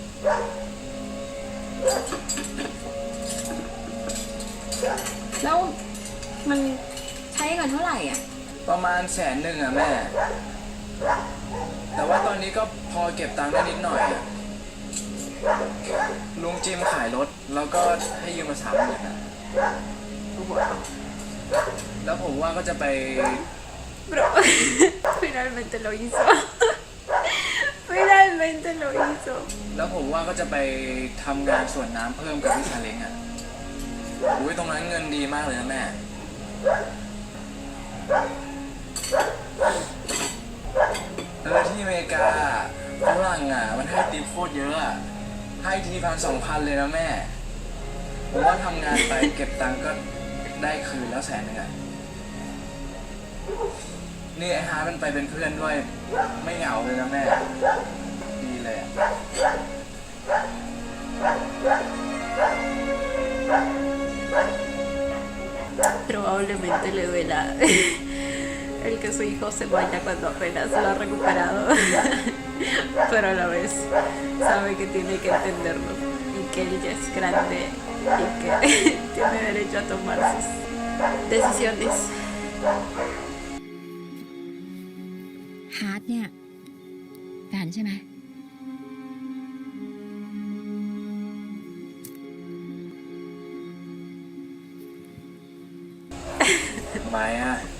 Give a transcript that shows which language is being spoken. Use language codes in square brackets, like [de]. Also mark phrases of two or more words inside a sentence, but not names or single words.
[th] แล้วมันใช้เงินเท่าไหร่อ่ะ ประมาณ100,000อ่ะแม่ แต่ว่าตอนนี้ก็พอเก็บตังค์ได้นิดหน่อยอะลุงจิมขายรถแล้วก็ให้ยืมมา30,000อ่ะแล้วผมว่าก็จะไป [es] Bro, finalmente lo hizo. Finalmente lo hizo. [th] แล้วผมว่าก็จะไปทำงานสวนน้ำเพิ่มกับพี่ชาเล้งอ่ะอุ้ยตรงนั้นเงินดีมากเลยนะแม่ ที่อเมริกาฝรั่งอ่ะมันให้ติปโคตรเยอะอะให้ที1,000-2,000เลยนะแม่ ผมว่าทำงานไปเก็บตังค์ก็ได้คืนแล้ว100,000อ่ะนี่ไอ้ฮาร์ดมันไปเป็นเพื่อนด้วยไม่เหงาเลยนะแม่ ดีเลยอะ [es] Probablemente le duela el que su hijo se vaya cuando apenas lo ha recuperado. Pero a la vez sabe que tiene que entenderlo y que él ya es grande y que tiene derecho a tomar sus decisiones. [th] ฮาร์ดเนี่ยแฟนใช่ไหม ทำไมอ่ะ